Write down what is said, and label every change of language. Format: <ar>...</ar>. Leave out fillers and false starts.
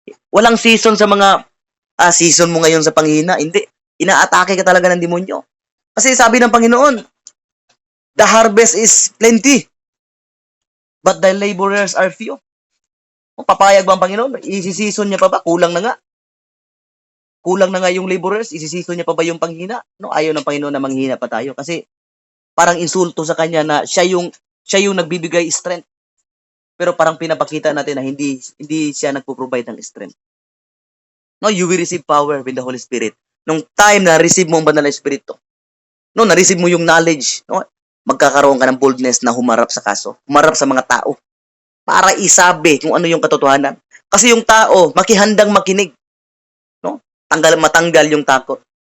<tl>Walang season sa mga season mo ngayon sa panghihina. Hindi. Inaatake ka talaga ng demonyo. Kasi sabi ng Panginoon,</tl> <en>the harvest is plenty, but the laborers are few.</en> <tl>Papayag ba ang Panginoon? Isi-season niya pa ba? Kulang na nga yung laborers, isisito niya pa ba yung panghina? Ayaw ng Panginoon na manghina pa tayo kasi parang insulto sa kanya na siya yung nagbibigay strength. Pero parang pinapakita natin na hindi siya nagpo-provide ng strength.</tl> <en>You will receive power with the Holy Spirit.</en> <tl>Nung time na receive mo ang Banal na Espiritu, na-receive mo yung knowledge, magkakaroon ka ng boldness na humarap sa kaso, humarap sa mga tao para isabi kung ano yung katotohanan. Kasi yung tao, makihandang makinig. Matanggal yung takot.</tl>